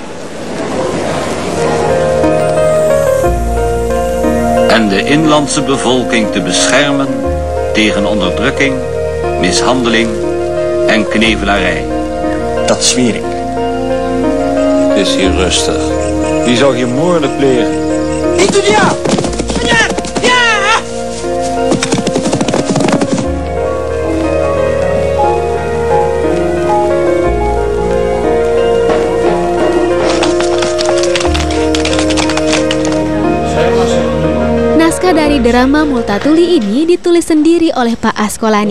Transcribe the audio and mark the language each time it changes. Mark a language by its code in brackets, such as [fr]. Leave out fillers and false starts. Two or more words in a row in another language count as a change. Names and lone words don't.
[nl] En de inlandse bevolking te beschermen tegen onderdrukking, mishandeling en knevelarij. Dat zweer ik. Het is hier rustig. Wie zou hier moorden plegen? Ik doe ja! Ja! Ja! [id] Naskah dari drama Multatuli ini ditulis sendiri oleh Pak Askolani.